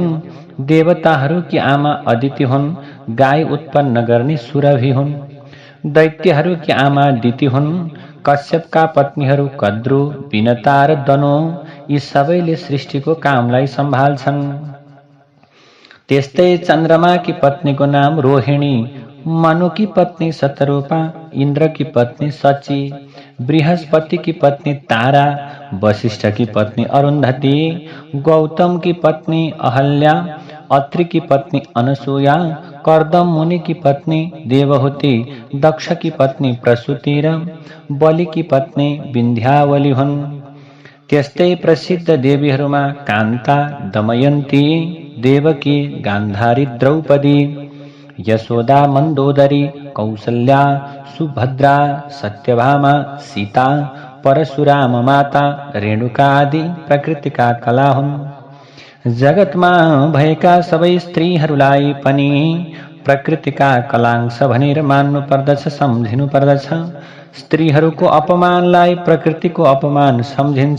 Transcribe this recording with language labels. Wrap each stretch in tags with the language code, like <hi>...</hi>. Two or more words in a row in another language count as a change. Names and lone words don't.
<ne>देवताहरूकी आमा अदिति हुन्। गाई उत्पन्न गर्ने सुरभि हुन्। दैत्यहरूकी आमा दिति हुन्। कश्यपका पत्नीहरू कद्रु, विनता र दनो, यी सबैले सृष्टिको कामलाई सम्हाल्छन्। त्यस्तै चन्द्रमाकी पत्नीको नाम रोहिणी, मनुकी पत्नी शतरूपा, इन्द्रकी पत्नी शची, बृहस्पतिकी पत्नी तारा, वशिष्ठकी पत्नी अरुन्धती, गौतमकी पत्नी अहल्या, अत्रिकी पत्नी अनसूया, कर्दम मुनिकी पत्नी देवहूति, दक्षकी पत्नी प्रसूति र बलिकी पत्नी विन्ध्यावली हुन्। त्यस्तै प्रसिद्ध देवीहरूमा कान्ता, दमयन्ती, देवकी, गान्धारी, द्रौपदी, यशोदा, मन्दोदरी, कौसल्या, सुभद्रा, सत्यभामा, सीता, परशुराम माता, रेणुका आदि प्रकृतिका कला हुन्। जगतमा भएका सबै स्त्रीहरूलाई पनि प्रकृतिका कलांश भनेर मान्नु पर्दछ, सम्झिनु पर्दछ। स्त्रीहरूको अपमानलाई प्रकृतिको अपमान सम्झिन्छ।</ne>